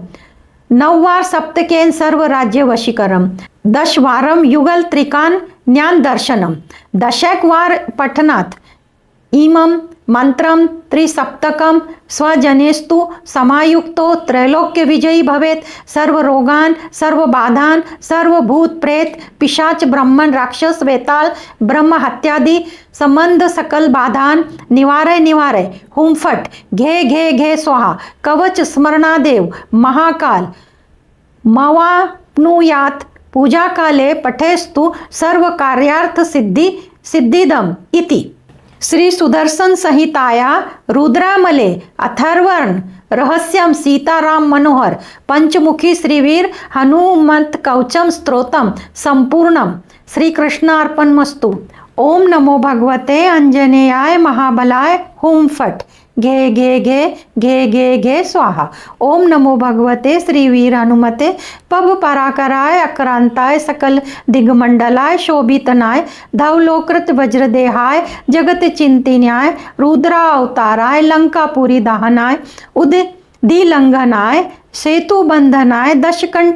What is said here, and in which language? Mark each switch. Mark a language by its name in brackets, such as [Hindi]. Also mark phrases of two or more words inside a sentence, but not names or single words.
[Sanskrit] नववार सप्तकेन सर्व राज्य वशीकरम दशवारम युगल त्रिकान ज्ञान दर्शनम दशक वार पठनात् इमं मंत्रम त्रिसप्तकम स्वजनेस्तु समायुक्तो त्रैलोक्य विजयी भवेत सर्व रोगान सर्व बाधान सर्व भूत प्रेत पिशाच ब्रह्मन राक्षस वेताल ब्रह्म हत्यादि संबंध सकल बाधान निवारय निवारय हुम फट घे घे घे स्वाहा। कवच स्मरणादेव महाकाल मवाप्नुयात पूजा काले पठेस्तु सर्व कार्यार्थ सिद्धि सिद्धिदम इति। श्री सुदर्शन संहिताया रुद्रामले अथर्वण रहस्यम सीताराम मनोहर पंचमुखी श्रीवीर हनुमंत कवचम स्तोत्रम संपूर्णम। श्री कृष्णार्पणमस्तु। ओम नमो भगवते अंजनेयाय महाबलाय हुम फट घे घे घे घे घे घे स्वाहा। ओम नमो भगवते श्री वीर हनुमते पब पराकराय अक्रांताय सकल दिग्मंडलाय शोभितनाय धवलोकृत वज्रदेहाय जगत चिंतिन्याय रुद्रा अवताराय लंकापुरी दहनाय दिलंघनाय सेतु बंधनाय दशकंठ